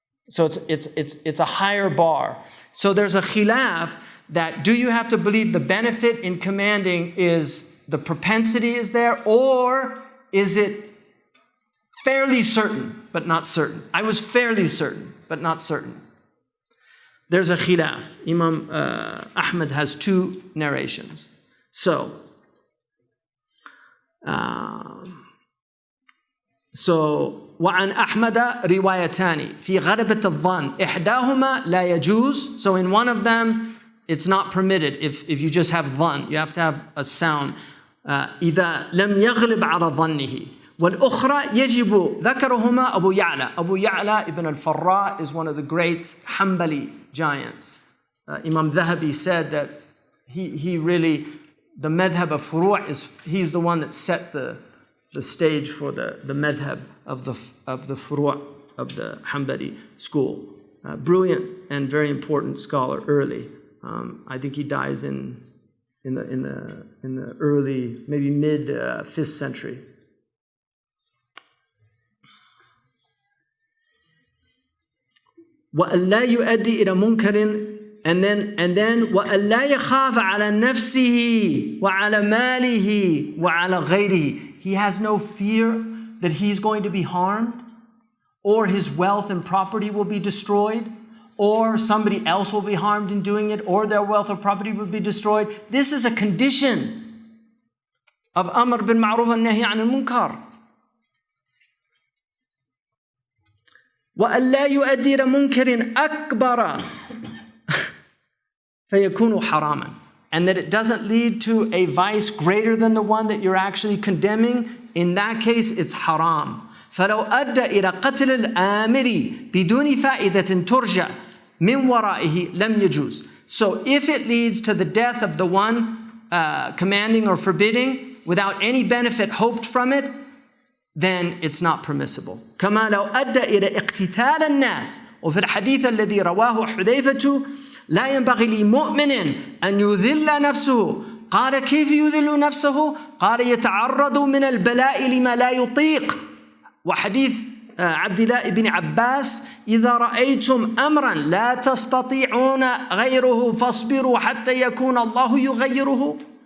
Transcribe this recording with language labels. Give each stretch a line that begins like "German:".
English: So it's a higher bar. So there's a khilaf that do you have to believe the benefit in commanding is the propensity is there, or is it fairly certain but not certain? I was fairly certain but not certain. There's a khilaf. Imam Ahmad has two narrations. So
Arabic: وعن أحمد روايتان في غلبة الظن إحداهما لا يجوز.
English: So in one of them, it's not permitted if you just have dhann. You have to have a sound.
Arabic: إذا لم يغلب على ظنه. والأخرى يجب ذكرهما أبو يعلى.
English: Abu Ya'la ibn al-Farra is one of the great Hanbali giants. Imam Dhahabi said that he really, the madhab of furu' he's the one that set the stage for the madhab of the furu' of the Hanbali school. Brilliant and very important scholar early. I think he dies in the early, maybe mid 5th century.
Arabic: وَأَنْ لَا يُؤَدِّي إِلَى مُنْكَرٍ
English: And then
Arabic: وَأَلَّا يَخَافَ عَلَى نَفْسِهِ وَعَلَى مَالِهِ وَعَلَى غَيْرِهِ.
English: He has no fear that he's going to be harmed, or his wealth and property will be destroyed, or somebody else will be harmed in doing it, or their wealth or property will be destroyed. This is a condition of Amr bil Ma'ruf and Nahy anil Munkar.
Arabic: وَأَلَّا يُؤَدِّرَ مُنكَرٍ أَكْبَرَ فَيَكُونُ حَرَامًا.
English: And that it doesn't lead to a vice greater than the one that you're actually condemning. In that case, it's haram.
Arabic: فَلَوْ أَدَّى إِلَى قَتْلِ الْآمِرِ بِدُونِ فَائِدَةٍ تُرْجَى مِنْ وَرَائِهِ لَمْ يَجُوزْ.
English: So if it leads to the death of the one commanding or forbidding without any benefit hoped from it, then it's not permissible.
Arabic: كما لو أدى إلى اقتتال الناس. وفي الحديث الذي رواه حذيفة لا ينبغي لمؤمن أن يذل نفسه. قال كيف يذل نفسه؟ قال يتعرض من البلاء لما لا يطيق. وحديث عبد الله بن عباس إذا رأيتم أمرا لا تستطيعون غيره فاصبروا حتى يكون الله يغيره.